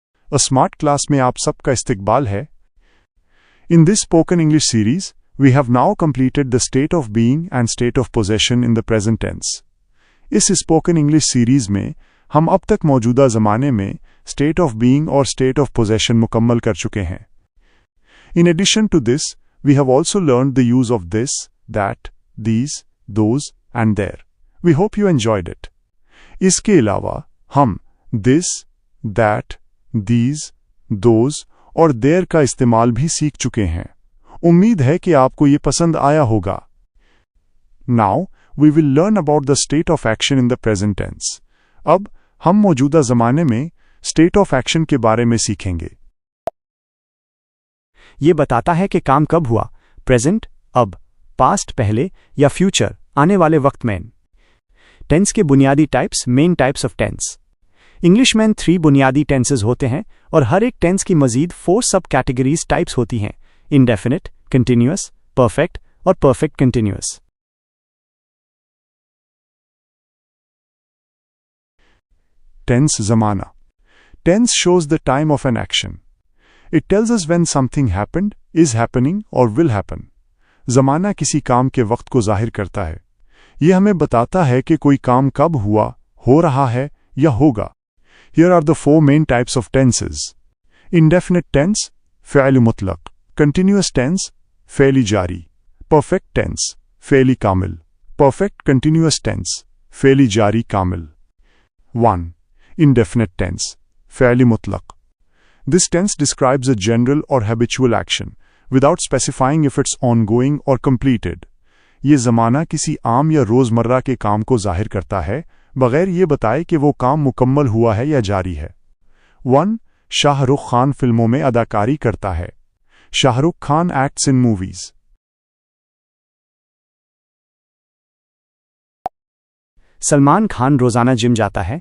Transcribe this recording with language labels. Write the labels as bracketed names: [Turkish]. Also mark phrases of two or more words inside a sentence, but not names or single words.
[Urdu] अ स्मार्ट क्लास میں آپ سب کا استقبال ہے. [English] In this spoken English series we have now completed the state of being and state of possession in the present tense. [Urdu] इस [English] spoken English series [Urdu] میں ہم اب تک موجودہ زمانے میں [English] state of being [Urdu] और [English] state of possession [Urdu] مکمل کر چکے ہیں. [English] In addition to this we have also learned the use of this, that, these, those and there. We hope you enjoyed it. [Urdu] اس کے علاوہ ہم [English] this, that, these, those [Urdu] और देयर کا استعمال بھی سیکھ چکے ہیں. امید ہے کہ آپ کو یہ پسند آیا ہوگا. [English] Now we will learn about the state of action in the present tense. [Urdu] اب ہم موجودہ زمانے میں [English] state of action [Urdu] کے بارے میں سیکھیں گے. یہ بتاتا ہے کہ کام کب ہوا, प्रेजेंट अब, पास्ट پہلے یا फ्यूचर آنے والے وقت میں. टेंस کے بنیادی टाइप्स, [English] main types of tense. [Urdu] इंग्लिश میں 3 بنیادی टेंसेस ہوتے ہیں اور ہر ایک टेंस کی مزید 4 [English] sub categories types [Urdu] ہوتی ہیں: [English] indefinite, continuous, perfect [Urdu] और [English] perfect continuous. Tense zamana. Tense shows the time of an action. It tells us when something happened, is happening or will happen. [Urdu] زمانہ کسی کام کے وقت کو ظاہر کرتا ہے. یہ ہمیں بتاتا ہے کہ کوئی کام کب ہوا، ہو رہا ہے یا ہوگا. [English] Here are the 4 main types of tenses. Indefinite tense, [Urdu] فعل مطلق. [English] Continuous tense, [Urdu] فعل جاری. [English] Perfect tense, [Urdu] فعل کامل. [English] Perfect continuous tense, [Urdu] فعل جاری کامل. [English] 1. Indefinite tense, [Urdu] فعل مطلق. [English] This tense describes a general or habitual action, without specifying if it's ongoing or completed. [Urdu] یہ زمانہ کسی عام یا روزمرہ کے کام کو ظاہر کرتا ہے، بغیر یہ بتائے کہ وہ کام مکمل ہوا ہے یا جاری ہے. 1. शाहरुख खान فلموں میں اداکاری کرتا ہے. शाहरुख खान [English] acts in movies. [Urdu] सलमान खान روزانہ جم جاتا ہے.